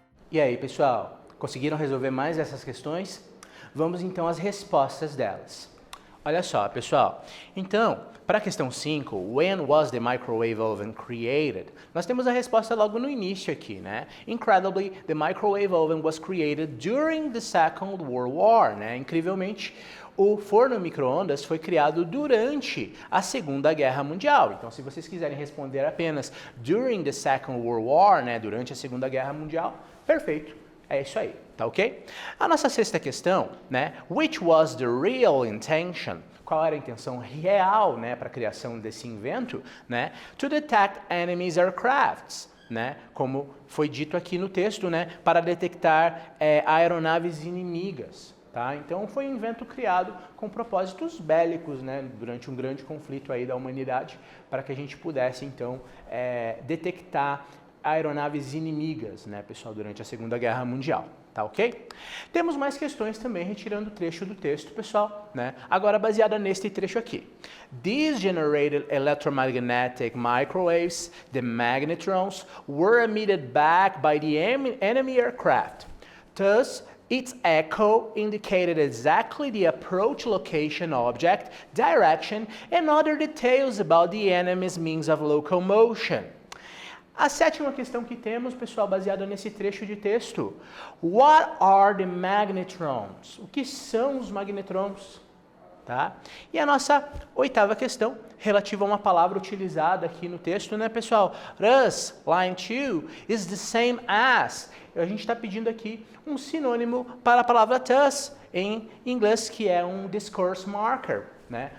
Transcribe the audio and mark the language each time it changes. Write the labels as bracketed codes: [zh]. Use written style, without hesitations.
[pt] E aí, pessoal, conseguiram resolver mais essas questões? Vamos então às respostas delas. Olha só, pessoal. Então, para a questão 5, [en] when was the microwave oven created? [pt] Nós temos a resposta logo no início aqui, né? [en] Incredibly, the microwave oven was created during the Second World War, né? [pt] Incrivelmente, o forno micro-ondas foi criado durante a Segunda Guerra Mundial. Então, se vocês quiserem responder apenas [en] during the Second World War, [pt] né, durante a Segunda Guerra Mundial, perfeito. É isso aí, tá ok? A nossa sexta questão, né, [en] which was the real intention? [pt] Qual era a intenção real, né, para a criação desse invento, né? [en] To detect enemy's aircrafts, né? [pt] Como foi dito aqui no texto, né, para detectar aeronaves inimigas. Tá? Então foi um invento criado com propósitos bélicos, né, durante um grande conflito aí da humanidade, para que a gente pudesse então detectar aeronaves inimigas, né, pessoal, durante a Segunda Guerra Mundial. Tá ok? Temos mais questões também retirando o trecho do texto, pessoal, né? Agora baseada neste trecho aqui. [en] These generated electromagnetic microwaves, the magnetrons, were emitted back by the enemy aircraft. Thus, its echo indicated exactly the approach location, object, direction, and other details about the enemy's means of locomotion. [pt] A sétima questão que temos, pessoal, baseada nesse trecho de texto. [en] What are the magnetrons? [pt] O que são os magnetrons? Tá? E a nossa oitava questão, relativa a uma palavra utilizada aqui no texto, né, pessoal? [en] Thus, line 2, is the same as. [pt] A gente está pedindo aqui um sinônimo para a palavra thus em inglês, que é um discourse marker, né?